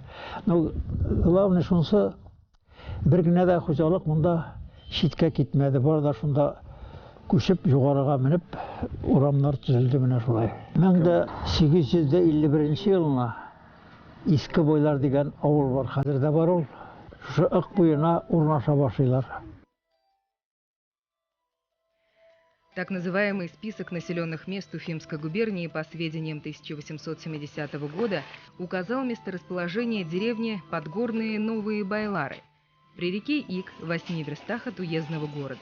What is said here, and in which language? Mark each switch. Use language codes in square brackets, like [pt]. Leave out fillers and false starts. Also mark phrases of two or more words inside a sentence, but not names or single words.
[tt] Главный шунысы, бер генә дә хуҗалык монда читкә китмәде. Бар да шунда күчеп югарыга менеп урамнар төзелде менә шулай. 1851 елына Иске Бойлар дигән авыл бар, хәзер дә бар ул. Шушы ык буена урнаша башлыйлар. [ru] Так называемый список населенных мест Уфимской губернии по сведениям 1870 года указал месторасположение деревни Подгорные Новые Байлары при реке Ик в 8 верстах от уездного города.